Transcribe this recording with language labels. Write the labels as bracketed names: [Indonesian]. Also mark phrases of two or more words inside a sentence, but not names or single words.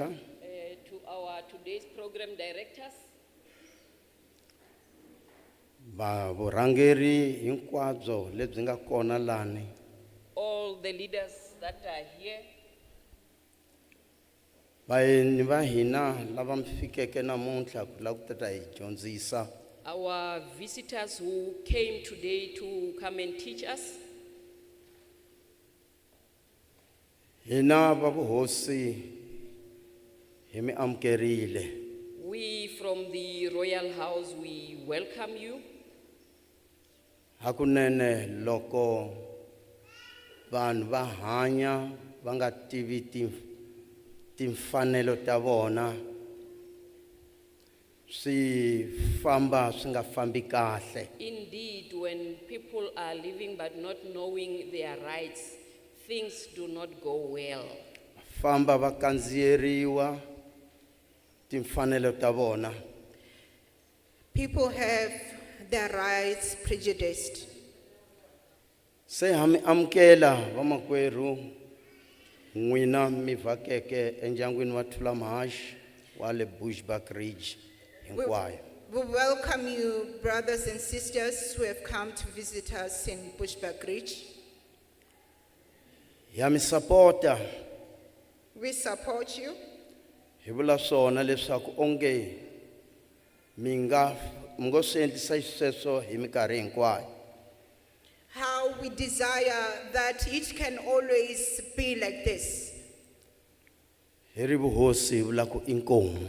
[English] To our today's program directors, [Tsonga] va vurhangeri hinkwabyo lebyi nga kona lani, [English] all the leaders that are here, [Tsonga] vaendli va hina lava mi fikeke namuntlha ku lava ku ta hi dyondzisa, [English] our visitors who came today to come and teach us, [Tsonga] hina va vuhosi hi mi amukerile. [English] we from the Royal House, we welcome you. [Tsonga] Hakunene loko vanhu va hanya va nga tivi timfanelo ta vona, swi famba swi nga fambi kahle. [English] Indeed, when people are living but not knowing their rights, things do not go well. [Tsonga] Famba va kandziyeriwa timfanelo ta vona. [English] People have their rights prejudiced. [Tsonga] Se hami amkela vamakweru n'wina mi vhakeke endyangwini wa Thulamahashe wa le Bushbuck Ridge hinkwayo. [English] We welcome you, brothers and sisters who have come to visit us in Bushbuck Ridge. [Tsonga] Ya mi supporta [English] We support you. [Tsonga] hi vula swona leswaku onge mi nga swi endlisa sweswo hi mikarhi hinkwayo. [English] How we desire that it can always be like this. [Tsonga] Hi ri vuhosi hi vula ku inkomu.